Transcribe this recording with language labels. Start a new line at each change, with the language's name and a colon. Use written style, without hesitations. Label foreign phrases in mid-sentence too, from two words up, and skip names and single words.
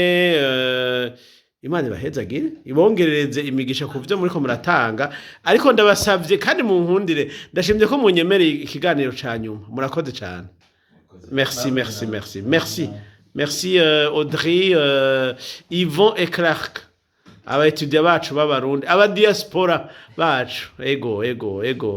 Rundi: Imana ibahezagire ibongerereze imigisha ku byo muriko muratanga ariko ndabasavye kandi mu nkundire ndashimye ko munyemereye ikiganiro ca nyuma murakoze cyane merci Audrey Yvon et Clark aba étudiants bacu b'abarundi aba diaspora bacu ego